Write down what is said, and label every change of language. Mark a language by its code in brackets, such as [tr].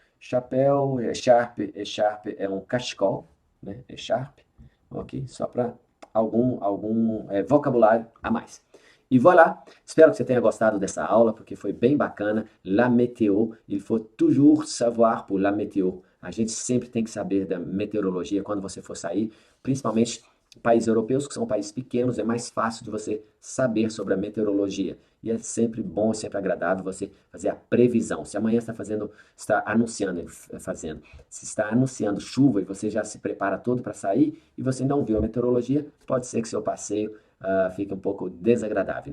[pt] Chapéu, echarpe é um cachecol, né? Echarpe, ok? Só para algum vocabulário a mais. E voilà, espero que você tenha gostado dessa aula, porque foi bem bacana. [fr] La météo, il faut toujours savoir pour la météo. [pt] A gente sempre tem que saber da meteorologia quando você for sair, principalmente países europeus, que são países pequenos, é mais fácil de você saber sobre a meteorologia. E é sempre bom, sempre agradável você fazer a previsão. Se amanhã está anunciando, se está anunciando chuva e você já se prepara todo para sair e você não viu a meteorologia, pode ser que seu passeio fique um pouco desagradável.